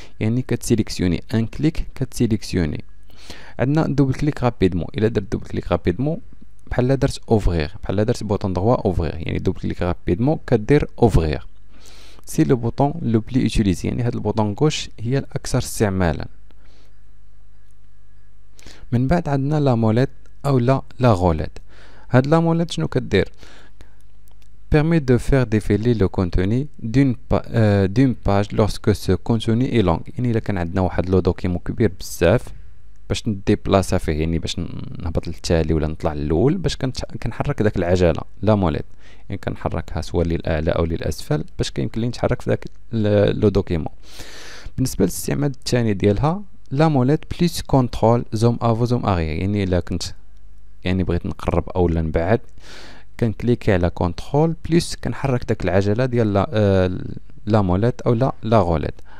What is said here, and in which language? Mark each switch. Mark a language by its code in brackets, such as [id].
[ar] يعني كتسيليكسيوني ان كليك كتسيليكسيوني. عندنا دوبل كليك رابيدمون، الا درت دوبل كليك رابيدمون بحال درت اوفغير، بحال درت بوطون droit اوفغير، يعني دوبل كليك رابيدمون كدير اوفغير. سي لو بوطون لو بلي يوتيليزي، يعني هاد البوطون غوش هي الاكثر استعمالا. من بعد عندنا لا موليت او لا غوليت. هاد لا موليت شنو كدير؟ [fr] permet de faire défiler le contenu d'une page lorsque ce contenu est long. [ar] يعني الا كان عندنا واحد لو دوكيمون كبير بزاف باش نديبلاصا فيه، يعني باش نهبط للتالي ولا نطلع للاول، باش كنحرك داك العجله لا موليت، يعني كنحركها سواء للاعلى او للاسفل باش كيمكن لي نتحرك في داك لو دوكيمون. بالنسبه للاستعمال الثاني ديالها لا موليت بليس كونترول زوم افو زوم اغيير، يعني الا كنت يعني بغيت نقرب او نبعد كنكليكي على كونترول بليس كنحرك داك العجله ديال لا موليت او لا غوليت.